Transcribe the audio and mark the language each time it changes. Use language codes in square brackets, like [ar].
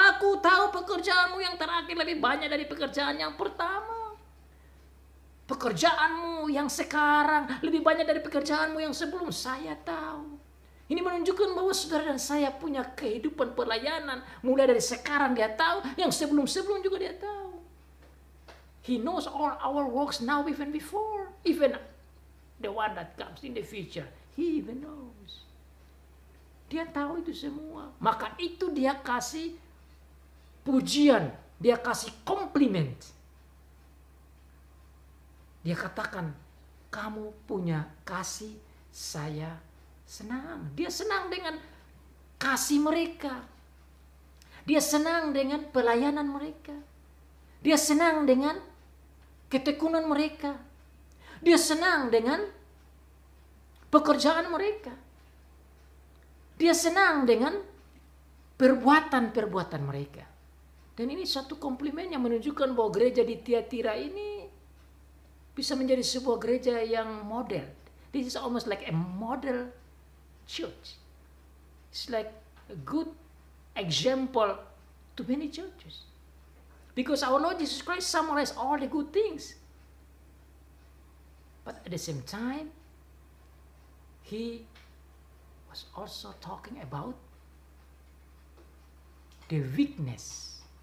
[id] Aku tahu pekerjaanmu yang terakhir lebih banyak dari pekerjaan yang pertama. Pekerjaanmu yang sekarang lebih banyak dari pekerjaanmu yang sebelum. Saya tahu. Ini menunjukkan bahwa saudara dan saya punya kehidupan pelayanan. Mulai dari sekarang dia tahu, yang sebelum-sebelum juga dia tahu. [en] He knows all our works now even before. Even the one that comes in the future. He even knows. [id] Dia tahu itu semua. Maka itu dia kasih pujian. Dia kasih komplimen. Dia katakan, kamu punya kasih, saya senang. Dia senang dengan kasih mereka. Dia senang dengan pelayanan mereka. Dia senang dengan ketekunan mereka. Dia senang dengan pekerjaan mereka. Dia senang dengan perbuatan-perbuatan mereka. Dan ini satu komplimen yang menunjukkan bahwa gereja di Tiatira ini bisa menjadi sebuah gereja yang model. [en] This is almost like a model church. It's like a good example to many churches. Because our Lord Jesus Christ summarized all the good things. But at the same time, He was also talking about the weakness.